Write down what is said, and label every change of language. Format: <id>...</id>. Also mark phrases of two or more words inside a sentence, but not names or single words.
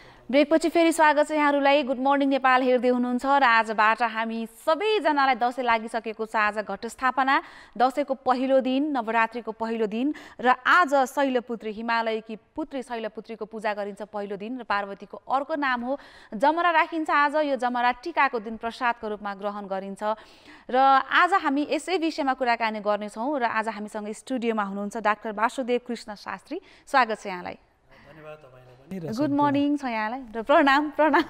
<ne>ब्रेकपछि फेरि स्वागत छ यहाँहरूलाई। गुड मर्निङ नेपाल हेर्दै हुनुहुन्छ र आजबाट हामी सबैजनालाई दसैँ लागिसकेको छ। आज घटस्थापना, दसैँको पहिलो दिन, नवरात्रिको पहिलो दिन र आज शैलपुत्री हिमालयकी पुत्री शैलपुत्रीको पूजा गरिन्छ पहिलो दिन र पार्वतीको अर्को नाम हो जमरा राखिन्छ। आज यो जमरा टिकाको दिन प्रसादको रूपमा ग्रहण गरिन्छ र आज हामी यसै विषयमा कुराकानी गर्नेछौँ र आज हामीसँग स्टुडियोमा हुनुहुन्छ डाक्टर वासुदेव कृष्ण शास्त्री। स्वागत छ यहाँलाई।</ne> <en>good morning</en> <ne>छ यहाँलाई र प्रणाम प्रणाम।</ne>